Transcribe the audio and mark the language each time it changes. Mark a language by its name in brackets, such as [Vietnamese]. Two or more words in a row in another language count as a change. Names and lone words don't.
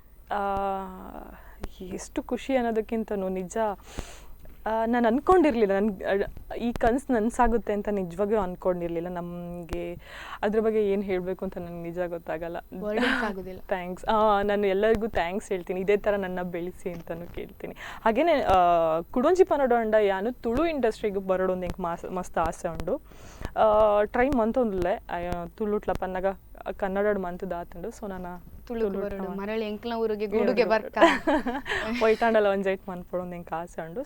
[Kannada] ಎಷ್ಟು ಖುಷಿ ಅನ್ನೋದಕ್ಕಿಂತನೂ ನಿಜ ನಾನು ಅಂದ್ಕೊಂಡಿರಲಿಲ್ಲ, ಈ ಕನಸು ನನಸಾಗುತ್ತೆ ಅಂತ ನಿಜವಾಗಿಯೂ ಅಂದ್ಕೊಂಡಿರಲಿಲ್ಲ. ನಮಗೆ ಅದ್ರ ಬಗ್ಗೆ ಏನು ಹೇಳಬೇಕು ಅಂತ ನನಗೆ ನಿಜ ಗೊತ್ತಾಗಲ್ಲ. ಥ್ಯಾಂಕ್ಸ್. ನಾನು ಎಲ್ಲರಿಗೂ ಥ್ಯಾಂಕ್ಸ್ ಹೇಳ್ತೀನಿ. ಇದೇ ಥರ ನನ್ನ ಬೆಳೆಸಿ ಅಂತಲೂ ಕೇಳ್ತೀನಿ. [Tulu] ಹಾಗೆಯೇ ಕುಡೊಂಜಿ ಪನ್ನಡ ಅಂಡ ಯಾನು ತುಳು ಇಂಡಸ್ಟ್ರಿಗೆ ಬರೋಡೊಂದು ಎಂಕ್ ಮಸ್ತ್ ಆಸೆ ಉಂಡು. ಟ್ರೈ ಮಂತೊಂದುಲ್ಲೆ ತುಳುಟ್ಲ ಪನ್ನಗ ಕನ್ನಡ ಮಂತ್ ದಾತುಂಡು. [Kannada] ಸೊ ನಾನು [Tulu] ಮರಳಿ ಎಂಕ್ಲ ಊರಿಗೆ ಗೂಡುಗೆ ಬರ್ಕ ವೈಟಾಂಡಲ ಒಂಜೈಟ್ ಮನ್ಪೊಡೊಂದು ಎಂಕ್ ಆಸೆ ಉಂಡು.